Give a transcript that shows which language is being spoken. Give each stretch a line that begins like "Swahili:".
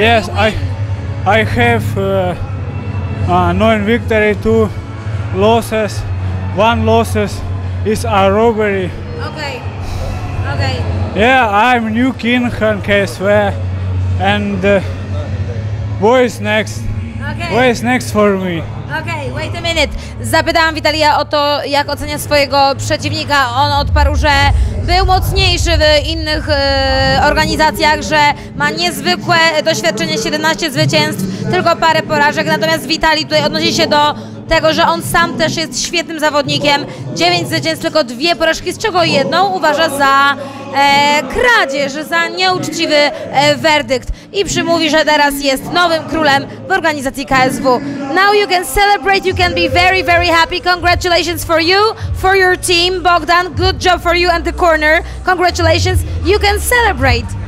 English: Yes, I have 9 victory, 2 losses. 1 losses is a robbery. Okay. Yeah, I'm new king on KSW, and who is next? Who is next for me? Okej, wait a minute.
Polish: Zapytałam Witalija o to, jak ocenia swojego przeciwnika. On odparł, że był mocniejszy w innych organizacjach, że ma niezwykłe doświadczenie, 17 zwycięstw, tylko parę porażek. Natomiast Witalij tutaj odnosi się do tego, że on sam też jest świetnym zawodnikiem. 9 zwycięstw, tylko 2 porażki, z czego jedną uważa za kradzież, za nieuczciwy werdykt. I przymówi, że teraz jest nowym królem w organizacji KSW.
English: Now you can celebrate, you can be very, very happy. Congratulations for you, for your team, Bogdan. Good job for you and the corner. Congratulations, you can celebrate.